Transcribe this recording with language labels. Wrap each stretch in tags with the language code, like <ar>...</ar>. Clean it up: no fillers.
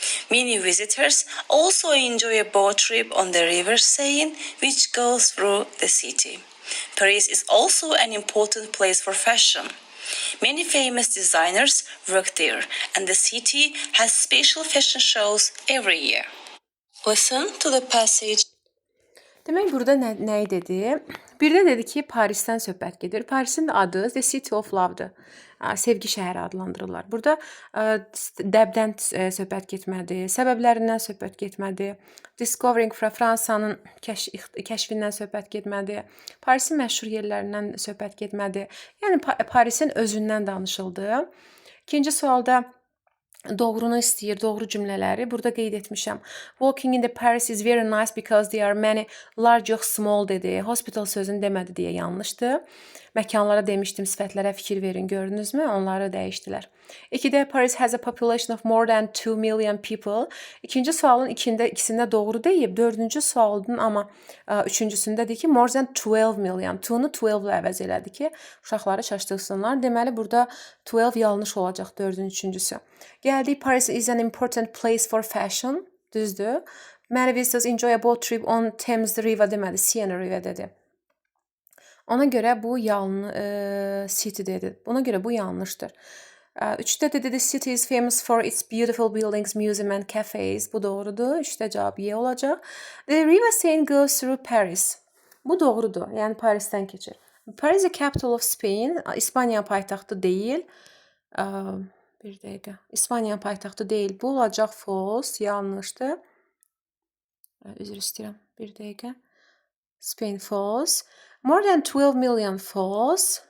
<en>Many visitors also enjoy a boat trip on the River Seine, which goes through the city. Paris is also an important place for fashion. Many famous designers work there, and the city has special fashion shows every year. Listen to the passage.</en> <az>Demək, burada nəyi dedi? Birdə dedi ki, Parisdən söhbət gedir. Parisin adı The City of Love-dır. Sevgi şəhəri adlandırırlar. Burada dəbdən söhbət getmədi, səbəblərindən söhbət getmədi, Discovering Fransanın kəşfindən söhbət getmədi, Parisin məşhur yerlərindən söhbət getmədi. Yəni Parisin özündən danışıldı. İkinci sualda doğrunu istəyir, doğru cümlələri. Burada qeyd etmişəm.</az> <en>Walking in the Paris is very nice because there are many large yox small dedi.</en> <az>Hospital sözünü demədi deyə yanlışdı. Məkanlara demişdim, sifətlərə fikir verin, gördünüzmü? Onları dəyişdilər.</az> <en>2-də Paris has a population of more than 2 million people.</en> <az>İkinci sualın ikisində doğru deyib. Dördüncü sualın amma üçüncüsündədir ki,</az> <en>more than 12 million.</en> <az>2-nu 12 ilə əvəz elədi ki, uşaqları çaşdırsınlar. Deməli, burada 12 yanlış olacaq, dördün üçüncüsü.</az> <en>Gəldik, Paris is an important place for fashion. Düzdür. Many visitors enjoy a boat trip on Thames River demədi, Siena River dedi.</en> <az>Ona görə bu city dedi. Ona görə bu yanlışdır. 3-də də dedi</az> <en>city is famous for its beautiful buildings, museum and cafes.</en> <az>Bu doğrudur. 3-də cavab Y olacaq.</az> <en>The River Seine goes through Paris.</en> <az>Bu doğrudur. Yəni Parisdən keçir.</az> <en>Paris is the capital of Spain.</en> <az>İspaniya paytaxtı deyil. Bir dəqiqə. İspaniya paytaxtı deyil. Bu olacaq false, yanlışdır. Üzr istəyirəm. Bir dəqiqə.</az> <en>Spain false. More than 12 million false.</en>